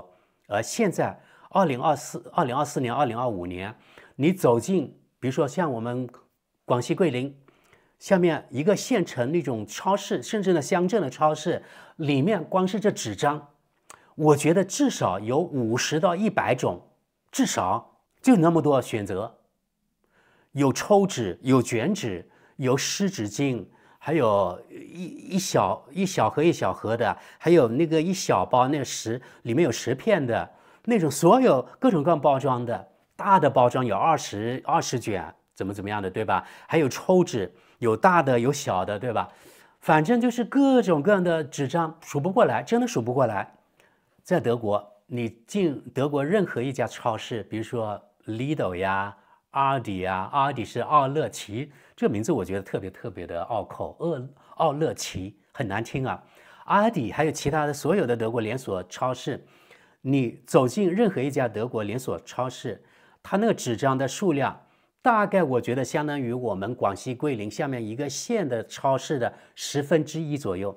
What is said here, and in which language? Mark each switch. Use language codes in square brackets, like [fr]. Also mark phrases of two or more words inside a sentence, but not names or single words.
[zh] 而現在2024年、2025年，你走進，比如說像我們廣西桂林下面一個縣城那種超市，甚至呢鄉鎮的超市裡面，光是這紙張，我覺得至少有50到100種，至少就那麼多選擇。有抽紙，有卷紙，有濕紙巾，還有一小盒的，還有那個一小包那個裡面有10片的那種，所有各种各样包裝的，大的包装有20卷，怎麼樣的，對吧？還有抽紙，有大的有小的，對吧？反正就是各種各樣的紙張，數不過來，真的數不過來。在德國，你進德國任何一家超市，比如說 Lidl 呀、Aldi 呀，Aldi 是奧樂奇，這個名字我覺得特別的拗口，奧樂奇很難聽啊。Aldi 還有其他的所有的德國連鎖超市，你走進任何一家德國連鎖超市，它那個紙張的數量，大概我覺得相當於我們廣西桂林下面一個縣的超市的1/10左右。